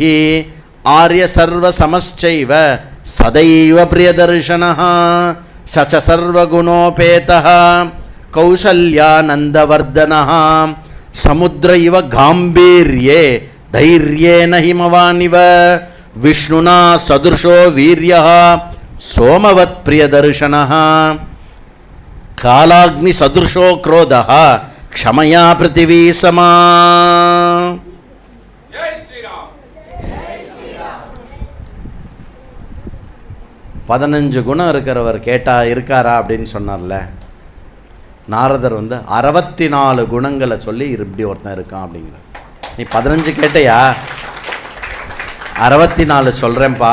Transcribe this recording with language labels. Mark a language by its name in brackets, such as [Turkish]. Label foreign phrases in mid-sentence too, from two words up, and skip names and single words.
[Sanskrit] आर्य सर्वसमश्चैव सदैव प्रियदर्शनः स च सर्वगुणोपेतः कौसल्यानन्दवर्धनः समुद्र इव गाम्भीर्ये धैर्येण हिमवानिव विष्णुना सदृशो वीर्यः सोमवत् प्रियदर्शनः कालाग्नि सदृशो क्रोधः क्षमया पृथिवी समा. जय श्री राम. [Tamil] 15 குணம் இருக்கிறவர் கேட்டா இருக்காரா அப்படின்னு சொன்னார்ல. நாரதர் 64 குணங்களை சொல்லி இப்படி ஒருத்தன் இருக்கான் அப்படிங்கிற. நீ 15 கேட்டையா? 64 சொல்றேன்ப்பா.